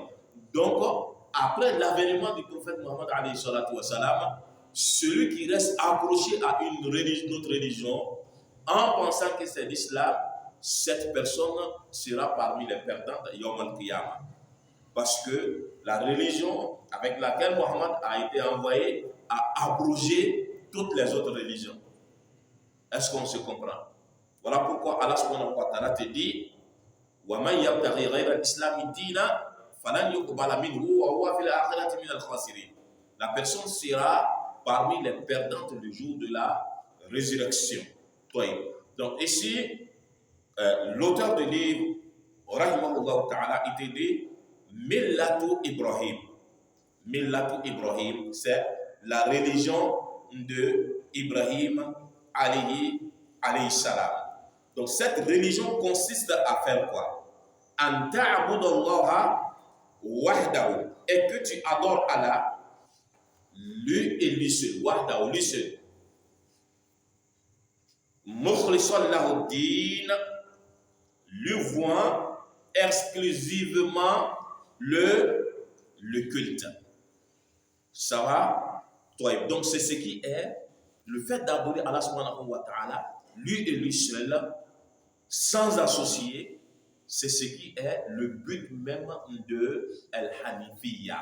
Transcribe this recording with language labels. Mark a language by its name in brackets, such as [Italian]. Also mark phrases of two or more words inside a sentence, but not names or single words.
[French] Donc, après l'avènement du prophète Mohammed, celui qui reste accroché à une autre religion, en pensant que c'est l'islam, cette personne sera parmi les perdantes [Arabic] يوم القيامة. [French] Parce que la religion avec laquelle Mohammed a été envoyé a abrogé toutes les autres religions. Est-ce qu'on se comprend? Voilà pourquoi Allah [Arabic] سبحانه وتعالى [French] te dit [Arabic] وَمَنْ يَبْتَغِي غَيْرَ الْإِسْلَامِ دِينًا فَلَنْ يُقْبَلَ مِنْهُ وَهُوَ فِي الْآخِرَةِ مِنَ الْخَاسِرِينَ. [French] La personne sera parmi les perdantes le jour de la résurrection. Donc ici, l'auteur du livre, [Arabic] رحمه الله تعالى, [French] il dit [Arabic] ملة إبراهيم. ملة إبراهيم, [French] c'est la religion de Ibrahim [Arabic] عليه السلام. [French] Donc cette religion consiste à faire quoi? [Arabic] أن تعبد الله وحده, [French] et que tu adores Allah, lui et lui seul, wahdahu, lui seul. [Arabic] مخلصا له الدين, [French] lui voit exclusivement le culte. Ça va? Donc c'est ce qui est le fait d'adorer Allah [Arabic] سبحانه وتعالى, [French] lui et lui seul, sans associer, c'est ce qui est le but même de Al-Hanifiyya.